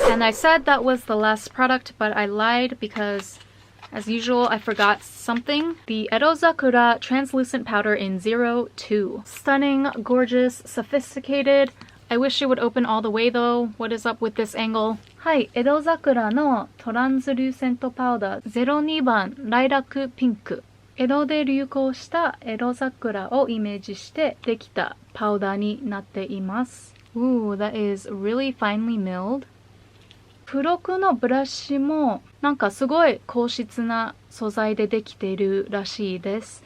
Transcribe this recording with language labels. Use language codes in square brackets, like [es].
[en] And I said that was the last product, but I lied because as usual, I forgot something. The Erozakura Translucent Powder in 02. Stunning, gorgeous, sophisticated. I wish it would open all the way though. What is up with this angle? [ja] はい、Erozakura のトランスルーセントパウダー02番ライラックピンク。江戸で流行したエロ桜をイメージしてできたパウダーになっています。 [en] Ooh, that is really finely milled. [ja] 付録のブラシもなんかすごい硬質な素材でできているらしいです。